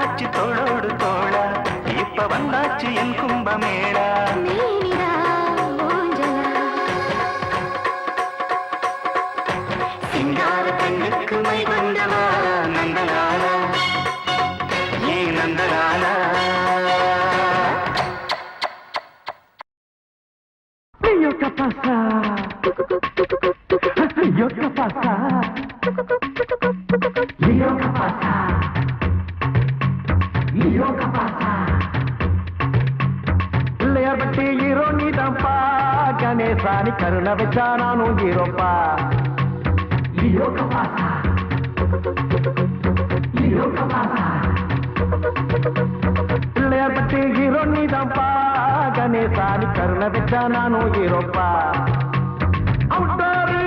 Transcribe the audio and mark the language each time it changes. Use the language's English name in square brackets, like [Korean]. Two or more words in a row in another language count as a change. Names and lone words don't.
[Tamil] தோளோடு தோளா இப்ப வந்தாச்சு என் கும்பமேளா மேனிரா ஊஞ்சலா சிங்கார பெண்ணுக்கு மை கொண்டவா நந்தலாலா ஏ நந்தலாலா [Spanish] Yo qué pasa Yo qué pasa Yo qué pasa Yo qué pasa [Tamil] பிள்ளையார் பட்டி ஹீரோ நீதான்ப்பா கணேசானி கருணை வச்சா நானும் ஹீரோப்பா [Spanish] Yo qué pasa Yo qué pasa [Tamil] பிள்ளையார் பட்டி ஹீரோ நீதான்ப்பா கணேசானி கருணை வச்சா நானும் ஹீரோப்பா அவுட்டாரு